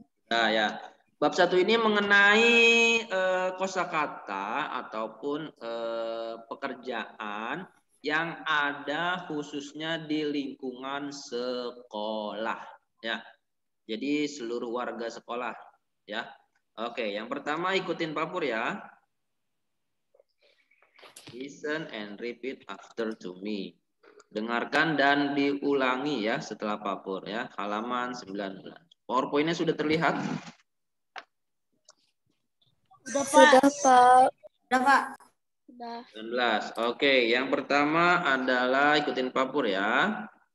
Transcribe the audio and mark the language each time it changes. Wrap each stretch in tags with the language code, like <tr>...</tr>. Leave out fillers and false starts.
<id>Nah, ya. Bab 1 ini mengenai kosakata ataupun pekerjaan yang ada khususnya di lingkungan sekolah ya. Jadi seluruh warga sekolah ya. Oke, yang pertama ikutin Pak Pur ya.</id> <en>Listen and repeat after to me.</en> <id>Dengarkan dan diulangi ya setelah Pak Pur ya. Halaman 19. PowerPoint-nya sudah terlihat? Sudah Pak. Udah, Pak. Sudah. 19. Oke, yang pertama adalah ikutin Pak Pur ya.</id>